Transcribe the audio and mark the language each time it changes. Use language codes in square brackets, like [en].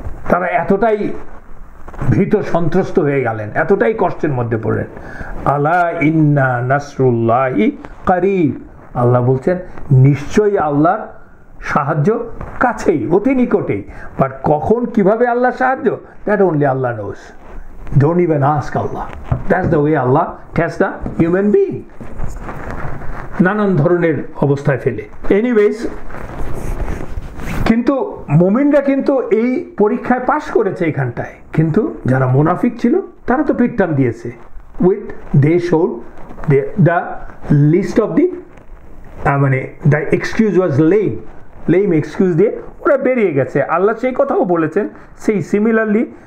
[bn] তারা এতটাই ভীত সন্ত্রস্ত হয়ে গেলেন, এতটাই কষ্টের মধ্যে পড়লেন। [ar] আলা ইন্না নাসরুল্লাহি করিব, [bn] আল্লাহ বলছেন নিশ্চয়ই আল্লাহর সাহায্য কাছেই, অতি নিকটেই। বাট কখন কিভাবে আল্লাহ সাহায্য, [en] That only Allah knows. Don't even ask Allah. That's the way Allah tests the human being. [bn] নানান ধরনের অবস্থায় ফেলে। এনিওয়েজ, কিন্তু মুমিনরা কিন্তু এই পরীক্ষায় পাশ করেছে এখানটায়, কিন্তু যারা মুনাফিক ছিল তারা তো পিটটান দিয়েছে। [en] they showed the list of the মানে the excuse was lame excuse [bn] দিয়ে ওরা বেরিয়ে গেছে। আল্লাহ সেই কথাও বলেছেন, সেই [en] similarly